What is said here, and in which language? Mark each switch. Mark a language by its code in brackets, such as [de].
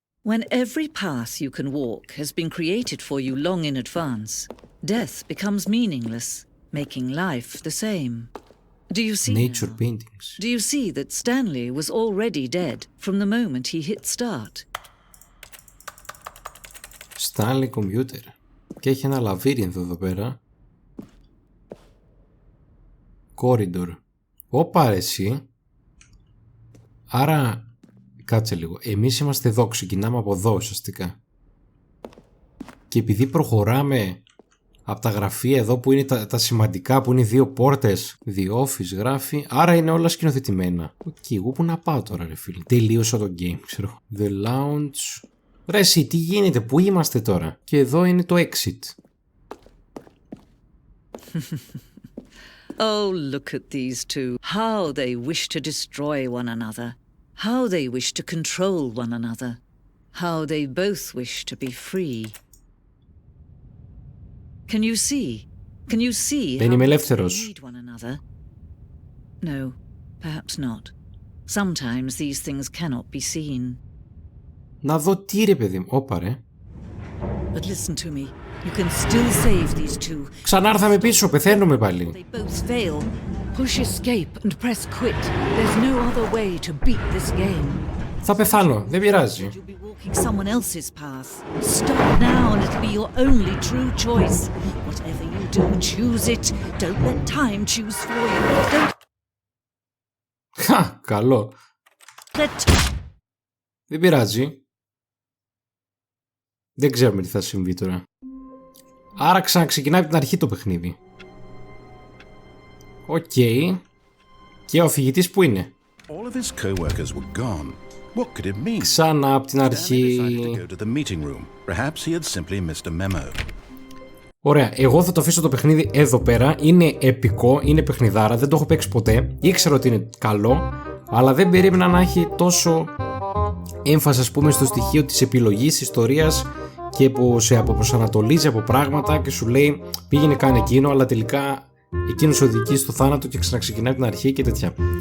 [en] When every path you can walk has been created for you long in advance, death becomes meaningless, making life the same. Do you see Nature now? paintings. Do you see that Stanley was already dead from the moment he hit start? Stanley Computer. [el] Και έχει ένα λαβύρινθο εδώ πέρα. Corridor. Όπα ρε εσύ. Άρα, κάτσε λίγο. Εμείς είμαστε εδώ, ξεκινάμε από εδώ ουσιαστικά. Και επειδή προχωράμε από τα γραφεία εδώ που είναι τα σημαντικά, που είναι δύο πόρτες, The Office γράφει, άρα είναι όλα σκηνοθετημένα. Οκ, εγώ που να πάω τώρα ρε φίλε. Τελείωσα το game, ξέρω. The Lounge. Ρε εσύ, τι γίνεται, πού είμαστε τώρα? Και εδώ είναι το Exit. [en] Oh, look at these two. How they wish to destroy one another. How they wish to control one another. How they both wish to be free. Can you see? Can you see [el] Δεν είμαι ελεύθερος. [en] how they need one another? No, perhaps not. Sometimes these things cannot be seen. [el] Να δω τι ρε παιδί μου. Όπα ρε. [en] But listen to me. You can still save these two. [el] Ξανάρθαμε πίσω, πεθαίνουμε πάλι. [en] They both fail. Push escape and press quit. There's no other way to beat this game. [el] Θα πεθάνω, δεν πειράζει. [en] You'll be walking someone else's path. Stop now and it'll be your only true choice. Whatever you do, choose it. Don't let time choose for you. Don't [el] Χα, καλό. [en] let... [el] Δεν πειράζει. Δεν ξέρουμε τι θα συμβεί τώρα. Άρα ξαναξεκινάει από την αρχή το παιχνίδι. Οκ. Και ο αφηγητής που είναι? [en] All of his co-workers were gone. What could it mean? [el] Ξανά από την αρχή. [en] Stanley decided to go to the meeting room. Perhaps he had simply missed a memo. [el] Ωραία, εγώ θα το αφήσω το παιχνίδι εδώ πέρα. Είναι επικό, είναι παιχνιδάρα, δεν το έχω παίξει ποτέ. Ήξερα ότι είναι καλό, αλλά δεν περίμενα να έχει τόσο έμφαση, ας πούμε, στο στοιχείο της επιλογής ιστορίας και που σε αποπροσανατολίζει από πράγματα και σου λέει πήγαινε κάνε εκείνο, αλλά τελικά εκείνος οδηγεί στο θάνατο και ξαναξεκινάει την αρχή και τέτοια.